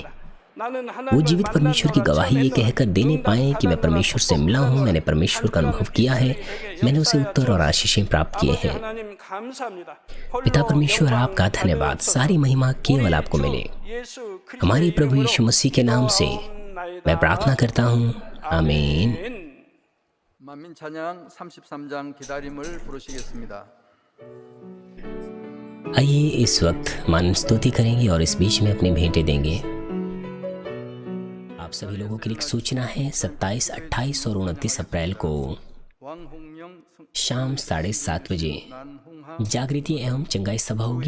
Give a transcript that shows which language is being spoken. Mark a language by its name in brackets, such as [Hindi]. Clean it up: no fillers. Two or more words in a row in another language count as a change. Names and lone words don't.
[Hindi] वो जीवित परमेश्वर की गवाही ये कहकर देने पाएं कि मैं परमेश्वर से मिला हूँ, मैंने परमेश्वर का अनुभव किया है, मैंने उसे उत्तर और आशीषें प्राप्त किए हैं। पिता परमेश्वर, आपका धन्यवाद। सारी महिमा केवल आपको मिले। हमारे प्रभु यीशु मसीह के नाम से मैं प्रार्थना करता हूँ, आमीन। [Korean] 만민 찬양 33장 기다림을 부르시겠습니다. [Hindi] आइए इस वक्त मान स्तुति करेंगे और इस बीच में अपनी भेंटें देंगे। आप सभी लोगों के लिए एक सूचना है, 27, 28 और 29 अप्रैल को शाम 7:30 बजे जागृति एवं चंगाई सभा होगी।